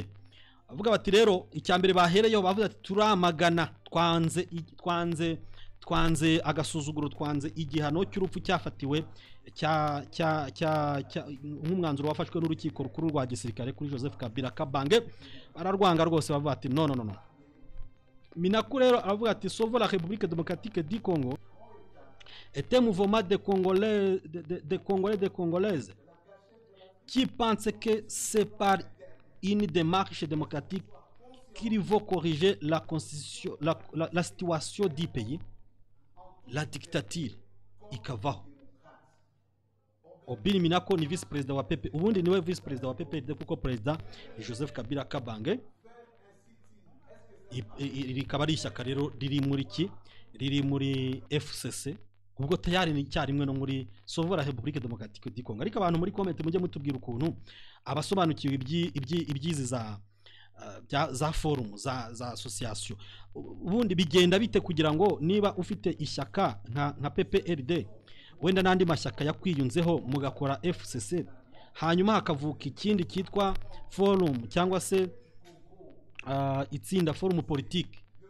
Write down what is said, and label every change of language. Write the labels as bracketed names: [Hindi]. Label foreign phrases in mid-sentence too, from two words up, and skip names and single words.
[Kinyarwanda] Avuga bati rero icyambere bahereyeho bavuze ati turamagana twanze agasuzuguro, twanze igihano cy'urupfu cyafatiwe nk'umwanzuro wafashwe n'urukiko rukuru rwa gisirikare kuri Joseph Kabila Kabange. Bararwanga rwose bavuga ati no. [French] Minaku [Kinyarwanda] rero aravuga ati [French] Sauve la République démocratique du Congo est un mouvement de Congolais, de Congolaises qui pensent que c'est par une démarche démocratique qu'il faut corriger la constitution, la situation du pays, la dictature ikavaho. [Kinyarwanda] Obini Minaku ni [French] vice président [Kinyarwanda] wa PP, ubundi niwe [French] vice président [Kinyarwanda] wa PP kuko président Joseph Kabila Kabange. Rikaba ari ishyaka rero riri muri FCC, ubwo tayari ni cyarimwe no muri Sauve la République démocratique du Congo. Ariko abantu muri comment mujye mutubwira ukuntu abasobanukiwe ibyizi za forum za association ubundi bigenda bite, kugira ngo niba ufite ishyaka nka PPRD wenda nandi mashyaka yakwiyunzeho mugakora FCC, hanyuma hakavuka ikindi kitwa forum cyangwa se itsinda [French] forum politique